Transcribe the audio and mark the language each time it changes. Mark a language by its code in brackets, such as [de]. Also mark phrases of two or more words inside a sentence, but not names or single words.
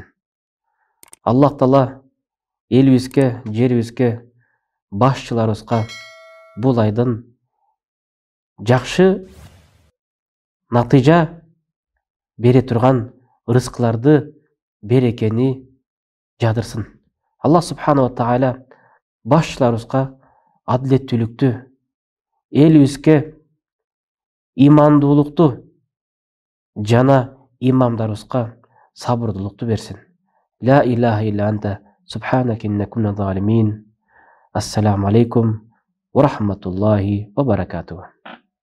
[ky] Аллах Таала элибизге, жерибизге, башчыларыбызга бул айдын жакшы натыйжа бере турган рызкыларды, берекени жадырсын. [ar] الله سبحانه وتعالى [ky] башчыларыбызга адилеттүүлүктү, элибизге имандуулукту жана имамдарыбызга сабырдуулукту берсин. [ar] لا إله إلا أنت سبحانك إنا كنا ظالمين. السلام عليكم ورحمة الله وبركاته.